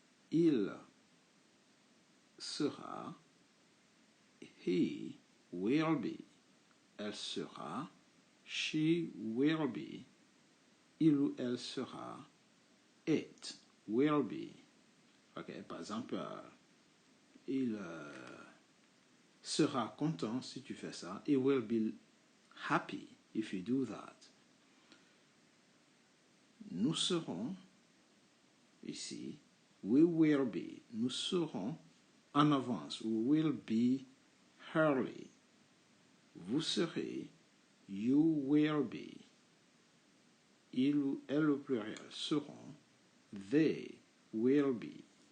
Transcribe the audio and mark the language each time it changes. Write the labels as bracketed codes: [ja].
[fr] Il sera, [en] he will be. [fr] Elle sera, [en] she will be. [fr] Il ou elle sera, [en] it will be. [fr] Okay, par exemple, il sera content si tu fais ça. [en] He will be happy if you do that. [fr] Nous serons, ici, [en] we will be. [fr] Nous serons en avance. [en] We will be early. [fr] Vous serez, [en] you will be. [fr] Il ou elle au pluriel seront, [en] they will be.